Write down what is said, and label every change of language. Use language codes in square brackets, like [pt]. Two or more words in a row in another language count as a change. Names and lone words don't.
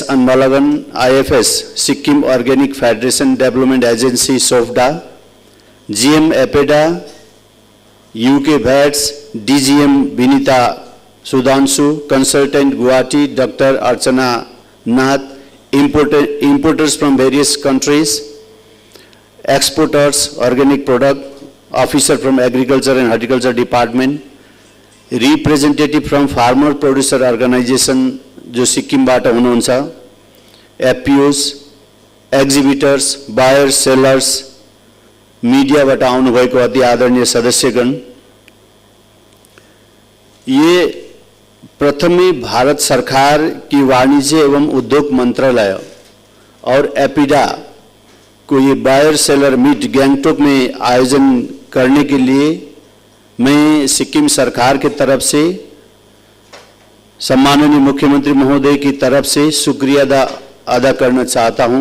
[en] अनबालगन आईएफएस सिक्किम ऑर्गेनिक फेडरेशन डेवलपमेंट एजेंसी सोफडा, जीएम एपेडा, यूके वैट्स, डीजीएम विनीता सुधांशु, कंसल्टेंट गुवाहाटी डॉक्टर अर्चना नाथ, importers from various countries, exporters organic product, officer from agriculture and horticulture department, representative from farmer producer organization [ne] जो सिक्किम बाट हुनुहुन्छ, [en] FPOs, exhibitors, buyers, sellers, media [ne] बाट आउनु भएको अति आदरणीय सदस्यगण, [hi] ये प्रथमी भारत सरकार की वाणिज्य एवं उद्योग मंत्रालय और एपिडा को ये बायर सेलर मीट गैंगटोक में आयोजन करने के लिए मैं सिक्किम सरकार की तरफ से सम्माननीय मुख्यमंत्री महोदय की तरफ से शुक्रिया अदा करना चाहता हूं।